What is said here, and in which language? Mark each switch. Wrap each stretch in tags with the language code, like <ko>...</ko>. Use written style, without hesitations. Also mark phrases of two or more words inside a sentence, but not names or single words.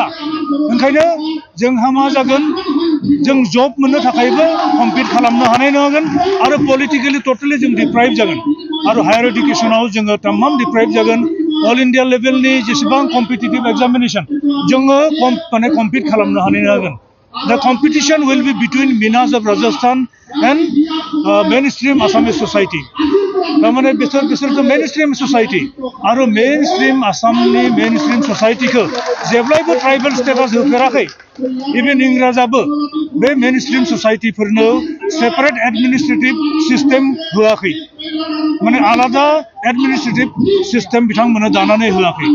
<brx>ओंखायनो जोंहा मा जागोन, जों जब मोननो थाखायबो कम्पिट खालामनो हानाय नङागोन आरो</brx> <en>politically totally</en> <brx>जों डिप्राइभ जागोन आरो</brx> <en>higher education</en> <brx>जोङो तमाम डिप्राइभ जागोन।</brx> <en>All India level</en> <brx>जेसेबां</brx> <en>competitive examination</en> <brx>जोङो माने कम्पिट खालामनो हानाय नङागोन।</brx> <en>The competition will be between Minas of Rajasthan and mainstream Assamese society.</en> <brx>तारमाने बिसोर</brx> <en>mainstream society</en> <brx>आरो मेनस्ट्रीम आसामनि</brx> <en>mainstream society</en> <brx>जेब्लायबो</brx> <en>tribal status</en> <brx>होफेराखै। इभेन इंराजाबो बे मेनस्ट्रीम सोसाइटीफोरनो</brx> <en>separate administrative system</en> <brx>होआखै, माने आलादा</brx> <en>administrative system</en> <brx>बिथांमोना दानानै होआखै।</brx>